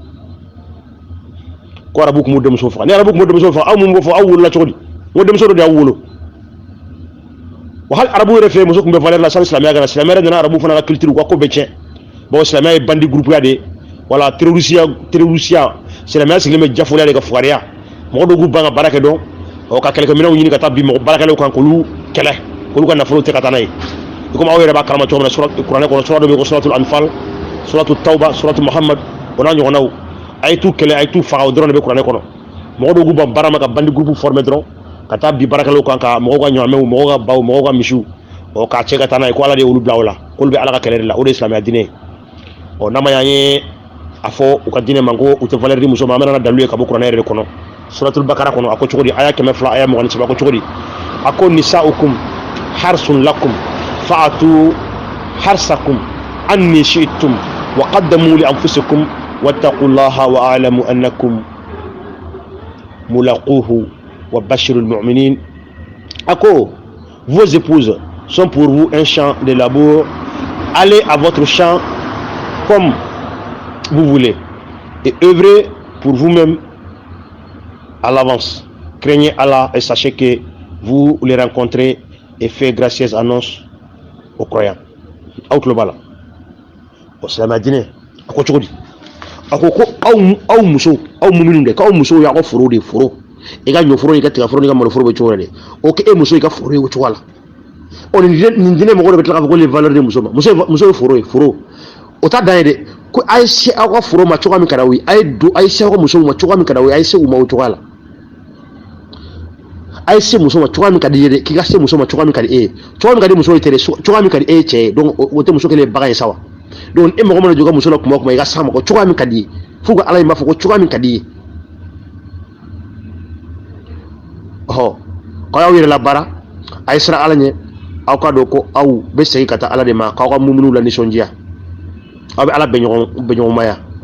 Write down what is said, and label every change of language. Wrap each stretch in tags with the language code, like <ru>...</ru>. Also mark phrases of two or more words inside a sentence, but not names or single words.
<bm>ko arabu tun b'u denmusow faga ni arabu tun b'u denmusow faga aw mun b'o fɔ aw wolola cogo di n ko denmuso dɔ de y'aw wolo wa hali arabu yɛrɛ fɛ yen muso tun bɛ valeur la sani silamɛya kana silamɛya yɛrɛ nana arabu fana ka culture u ka ko bɛɛ tiɲɛ bon silamɛya ye bandi groupe ya de wala terrorisiya silamɛya sigilen bɛ jafoliya de ka fugariya mɔgɔ dɔw b'u ban ka baara kɛ dɔn ka kɛlɛkɛminɛnw ɲini ka taa bin mɔgɔ baarakɛlaw kan k'olu kɛlɛ k'olu ka nafolo tɛ ka taa n'a ye komi aw yɛrɛ b'a kalama cogo min na kuranɛ kɔnɔ sura dɔ bɛ yen ko suratul anfal suratul tawba suratul muhammad o n'a ɲɔgɔnnaw a ye t'u kɛlɛ a ye t'u faga o dɔrɔn de bɛ kuranɛ kɔnɔ mɔgɔ dɔw b'u ban baara ma ka bandi groupe former dɔrɔn ka taa bin baarakɛlaw kan ka mɔgɔw ka ɲaamɛw mɔgɔw ka baw mɔgɔw ka misiw k'a cɛ ka taa n'a ye ko ala de y'olu bila o la k'olu bɛ ala ka kɛlɛ de la o de ye silamɛya diinɛ ye n'a ma y'an ye a fɔ u ka diinɛ ma ko u tɛ valeur di muso ma an bɛna dalilu ye ka bɔ kuranɛ yɛrɛ de kɔnɔ suratul bakara kɔnɔ a ko cogo di aya 200 aya 23 a ko cogo di a ko</bm> <ar>نساؤكم حرث لكم فأتوا حرثكم أنى شئتم وقدموا لأنفسكم واتقوا الله واعلموا أنكم ملاقوه وبشر المؤمنين</ar> <bm>a ko</bm> <fr>vos épouses sont pour vous un champ de labour allez à votre champ comme vous voulez et œuvrez pour vous-même à l'avance. Craignez Allah et sachez que vous les rencontrez et faites gracieuse annonce aux croyants.</fr> <bm>Out le bala. Au Islam diné. A ko cogo di? ako ko aw muso aw mu'minu de k'aw muso y'a ka foro de foro i ka ɲɔ foro i ka tiga foro i ka malo foro bɛ cogo de o k'e muso i ka foro ye o cogo la o nin diinɛ mɔgɔw de bɛ tila k'a fɔ ko</bm> <fr>les valeurs de</fr> <bm>muso ma muso ye foro ye foro o t'a dan ye dɛ ko a ye se aw ka foro ma cogoya min ka d'aw ye a ye se aw ka musow ma cogoya min ka d'aw ye a ye se u ma o cogoya la a ye se muso ma cogoya min ka di ye dɛ k'i ka se muso ma cogoya min ka di e ye cogoya min ka di muso ye tɛ dɛ cogoya min ka di e ye cɛ ye donc o tɛ muso kelen ye bagan ye sa wa donc e mɔgɔ mana jɔ ka muso la kuma o kuma i ka s'a ma cogoya min ka di ye f'u ka ala in b'a fɔ ko cogoya min ka di ye ɔhɔ k'aw y'aw yɛrɛ labaara a ye siran ala ɲɛ aw k'a dɔn ko aw bɛ segin ka taa ala de ma k'aw ka muminiw lanisɔndiya aw bɛ ala bɛ ɲɔgɔn maya</bm>